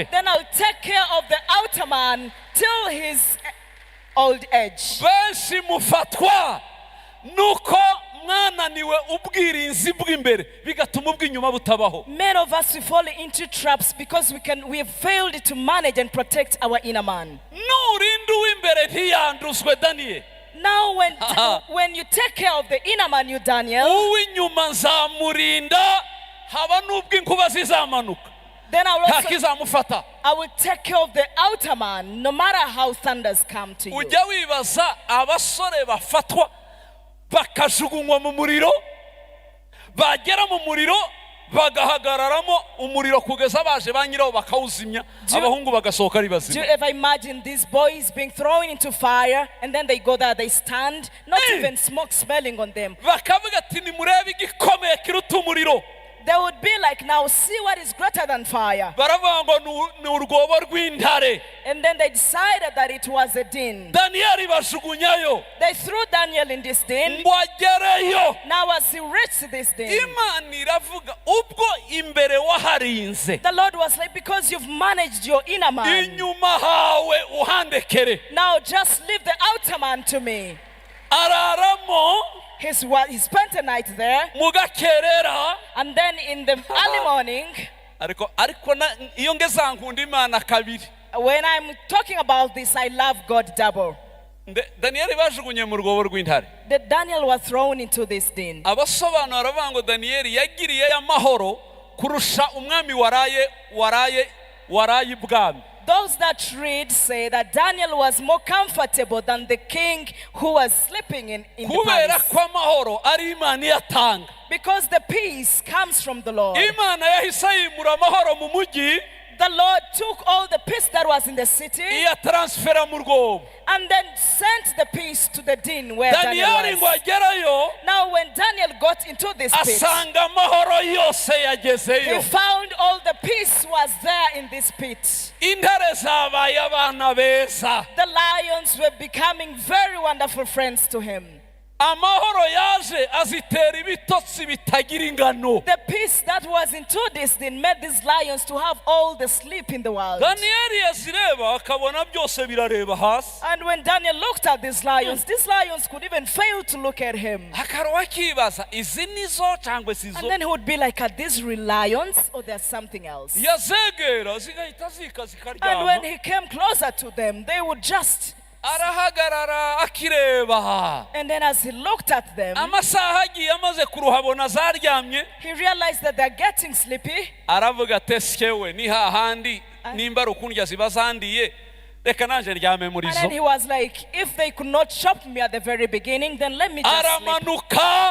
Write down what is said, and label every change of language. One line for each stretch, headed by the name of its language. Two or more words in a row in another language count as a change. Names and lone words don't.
English: then I'll take care of the outer man till his old age.
Kinyarwanda: Benshi mufatwa nuko mwananiwe ubwirinzi bw'imbere bigatuma ubw'inyuma butabaho.
English: Many of us we fall into traps because we have failed to manage and protect our inner man.
Kinyarwanda: Nurinda uw'imbere ntiyanduzwe Daniyeli.
English: Now when you take care of the inner man, you Daniel,
Kinyarwanda: uw'inyuma nzamurinda haba n'ubwo inkuba zizamanuka
English: then
Kinyarwanda: ntakizamufata.
English: I will take care of the outer man no matter how thunders come to you.
Kinyarwanda: Ujya wibaza abasore bafatwa bakajugunywa mu muriro, bagera mu muriro bagahagararamo umuriro kugeza baje ba nyirawo bakawuzimya, abahungu bagasohoka ari
English: Do you
Kinyarwanda: bazima.
English: ever imagine these boys being thrown into fire and then they go there, they stand, not even smoke smelling on them?
Kinyarwanda: Bakavuga ati nimurebe igikomeye kiruta umuriro.
English: They would be like, now see what is greater than fire.
Kinyarwanda: Baravuga ngo ni urwobo rw'intare.
English: And then they decided that it was a den.
Kinyarwanda: Daniyeli bajugunyayo
English: They threw Daniel in this den.
Kinyarwanda: ngo agereyo.
English: Now as he reached this den,
Kinyarwanda: Imana iravuga ubwo imbere waharinze,
English: the Lord was like, because you've managed your inner man,
Kinyarwanda: inyuma hawe uhandekere.
English: now just leave the outer man to me.
Kinyarwanda: Araramo
English: He spent a night there,
Kinyarwanda: mugakerera.
English: and then in the early morning,
Kinyarwanda: ariko iyo ngeze nkunda Imana kabiri.
English: when I'm talking about this, I love God double.
Kinyarwanda: Daniyeli bajugunye mu rwobo rw'intare.
English: That Daniel was thrown into this den.
Kinyarwanda: Abasobanura baravuga ngo Daniyeli yagiriye amahoro kurusha umwami waraye ibwami.
English: Those that read say that Daniel was more comfortable than the king who was sleeping in the
Kinyarwanda: Kubera
English: palace.
Kinyarwanda: ko amahoro ari Imana iyatanga.
English: Because the peace comes from the Lord.
Kinyarwanda: Imana yahise yimura amahoro mu mujyi,
English: The Lord took all the peace that was in the city
Kinyarwanda: iyatransfera mu rwobo.
English: and then sent the peace to the den where Daniel
Kinyarwanda: Daniyeli ngo
English: was.
Kinyarwanda: agerayo
English: Now when Daniel got into this pit,
Kinyarwanda: asanga amahoro yose
English: he
Kinyarwanda: yagezeyo.
English: found all the peace was there in this pit.
Kinyarwanda: Intare zabaye abana beza.
English: The lions were becoming very wonderful friends to him.
Kinyarwanda: Amahoro yaje azitera ibitotsi bitagira ingano.
English: The peace that was into this thing made these lions to have all the sleep in the world.
Kinyarwanda: Daniyeli yazireba akabona byose birareba hasi.
English: And when Daniel looked at these lions could even fail to look at him.
Kinyarwanda: Akaruwa kibaza izi nizo cyangwa
English: And
Kinyarwanda: sizo.
English: then he would be like, are these real lions or there's something else?
Kinyarwanda: Yazegera zigahita zika
English: And when
Kinyarwanda: zikaryama.
English: he came closer to them, they would just...
Kinyarwanda: Arahagarara akireba.
English: And then as he looked at them,
Kinyarwanda: Amasaha agiye amaze kuruhabona zaryamye.
English: he realized that they're getting sleepy.
Kinyarwanda: Aravuga ati eskewe ni hahandi nimba rukundya ziba zandiye reka nanje ryame muri
English: And then he
Kinyarwanda: zo.
English: was like, if they could not chop me at the very beginning, then let me just sleep.
Kinyarwanda: Aramanuka